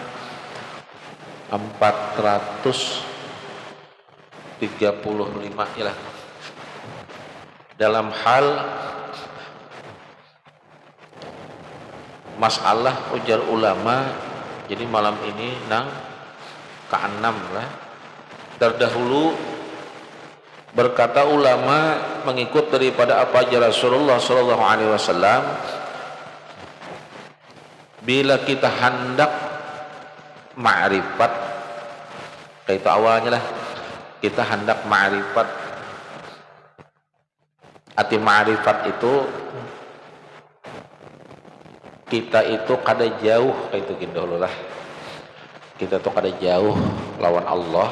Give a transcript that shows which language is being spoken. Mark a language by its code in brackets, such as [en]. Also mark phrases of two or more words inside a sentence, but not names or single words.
[bjn] 435 ya lah, dalam hal masalah ujar ulama. Jadi malam ini nang ke-6 lah. Terdahulu berkata ulama mengikut daripada apa ajar Rasulullah [ar] صلى الله عليه وسلم, [bjn] bila kita hendak ma'rifat, kayak itu awalnya lah, kita hendak ma'rifat. Arti ma'rifat itu kita itu kada jauh, kayak itu gitu dulu lah, kita tuh kada jauh lawan Allah.